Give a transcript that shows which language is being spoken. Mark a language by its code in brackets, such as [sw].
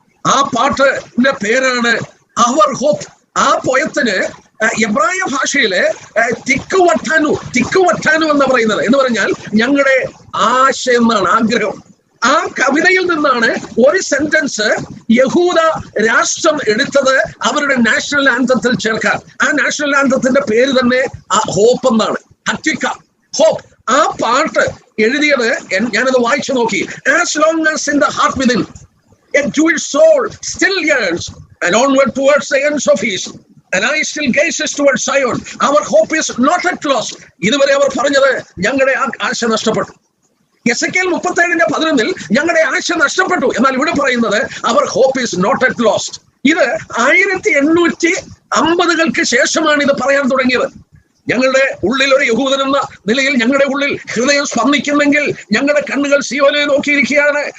[ml] ആ പാട്ടിന്റെ പേരാണ് അവർ ഹോപ്പ്. ആ പോയത്തിന് എബ്രായ ഭാഷയിലെ തിക്കുവട്ടാനു എന്ന് പറയുന്നത് എന്ന് പറഞ്ഞാൽ ഞങ്ങളുടെ ആശ എന്നാണ്, ആഗ്രഹം. ആ കവിതയിൽ നിന്നാണ് ഒരു സെന്റൻസ് യഹൂദ രാഷ്ട്രം എടുത്തത് അവരുടെ നാഷണൽ ആന്തത്തിൽ ചേർക്കാൻ. ആ നാഷണൽ ആന്തത്തിന്റെ പേര് തന്നെ ഹോപ്പ് എന്നാണ്, ഹറ്റിക്ക, ഹോപ്പ്. ആ പാട്ട് എഴുതിയത് ഞാനത് വായിച്ചു നോക്കി. [en] As long as in the heart within a Jewish soul still yearns and onward towards the ends of east and I still gazes towards Zion, our hope is not at lost. [ml] ഇതുവരെ അവർ പറഞ്ഞത് ഞങ്ങളുടെ ആശ നഷ്ടപ്പെട്ടു. Ezekiel 37:11 ഞങ്ങളുടെ ആശ നഷ്ടപ്പെട്ടു. എന്നാൽ ഇവിടെ പറയുന്നത് അവർ [en] Hope is not at lost. [ml] ഇത് 1850-കൾക്ക് ശേഷമാണ് ഇത് പറയാൻ തുടങ്ങിയത്. ഞങ്ങളുടെ ഉള്ളിൽ ഒരു യഹൂദൻ എന്ന നിലയിൽ ഞങ്ങളുടെ ഉള്ളിൽ ഹൃദയം സ്പന്ദിക്കുന്നെങ്കിൽ ഞങ്ങളുടെ കണ്ണുകൾ സിയോനെ നോക്കിയിരിക്കുകയാണ്.